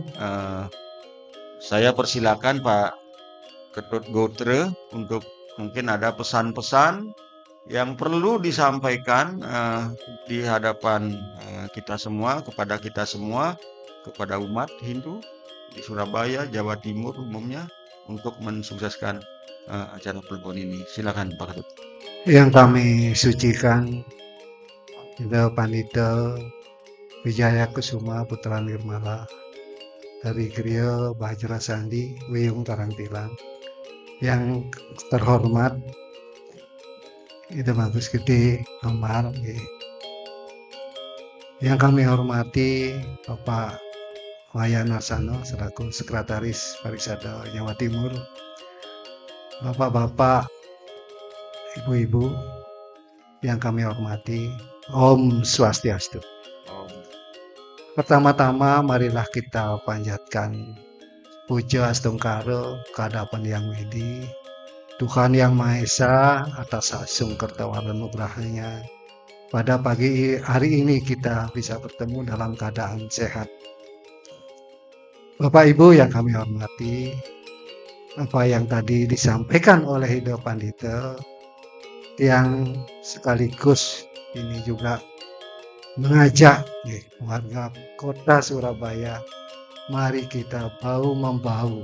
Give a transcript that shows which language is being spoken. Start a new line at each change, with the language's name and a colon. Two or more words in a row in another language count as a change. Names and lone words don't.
Indonesian: Saya persilakan Pak Ketut Gotre untuk mungkin ada pesan-pesan yang perlu disampaikan di hadapan kita semua, kepada umat Hindu di Surabaya, Jawa Timur umumnya, untuk mensukseskan acara pelebon ini. Silakan Pak Ketut. Yang kami sucikan Ide Pandita Wijaya Kusuma Putra Nirmala dari Griya Bajra Sandi Wiyung Tarangtilang. Yang terhormat Ide Bagus Gede Amar, yang kami hormati Bapak Wayan Narsano selaku Sekretaris Parisada Jawa Timur, Bapak-bapak, Ibu-ibu yang kami hormati,
Sanskrit: Om Swastiastu.
Indonesian: Pertama-tama marilah kita panjatkan puja astungkara kehadapan Yang Widi, Tuhan Yang Maha Esa atas
Balinese: asung kertawaran nugrahnya.
Indonesian: Pada pagi hari ini kita bisa bertemu dalam keadaan sehat. Bapak Ibu yang kami hormati, apa yang tadi disampaikan oleh Ide Pandita yang sekaligus ini juga mengajak warga kota Surabaya, mari kita bahu-membahu.